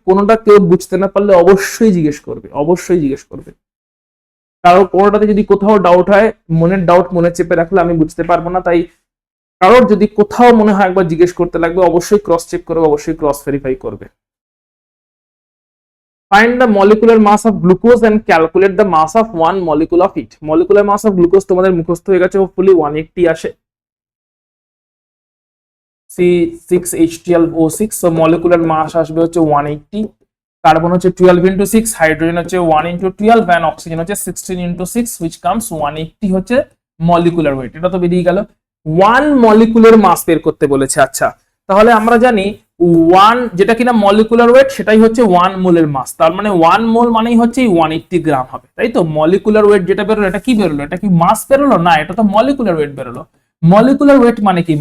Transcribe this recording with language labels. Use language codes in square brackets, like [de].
[bn] কোনোটা কেউ বুঝতে না পারলে অবশ্যই জিজ্ঞেস করবে, অবশ্যই জিজ্ঞেস করবে। কারো কোনোটাতে যদি কোথাও ডাউট হয়, মনের ডাউট মনে চেপে রাখলে আমি বুঝতে পারবো না, তাই কারোর যদি কোথাও মনে হয় একবার জিজ্ঞেস করতে লাগবে, অবশ্যই ক্রস চেক করবে, অবশ্যই ক্রস ভেরিফাই করবে। [en] Find the molecular mass of glucose and calculate the mass of one molecule of it. Molecular mass of glucose [bn] তোমাদের মুখস্থ হয়ে গেছে হোপফুলি, 180 আসে, C6H12O6, [en] so molecular mass [bn] আসবে হচ্ছে 180, কার্বন হচ্ছে 12 into 6, হাইড্রোজেন হচ্ছে 1 into 12 and অক্সিজেন হচ্ছে 16 into 6 [en] which comes 180 [bn] হচ্ছে molecular weight। এটা তো বেরিয়ে গেল। 1 মলিকুলার মাস বের করতে বলেছে। আচ্ছা, তাহলে আমরা জানি 1 যেটা কিনা মলিকুলার ওয়েট সেটাই হচ্ছে 1 মোলের মাস, তার মানে 1 মোল মানেই হচ্ছে 180 গ্রাম হবে, তাই তো? মলিকুলার ওয়েট যেটা বেরোলো এটা কি বেরোলো? এটা কি মাস বেরোলো? না, এটা তো মলিকুলার ওয়েট বেরোলো। মলিকুলার ওয়েট মানে কি?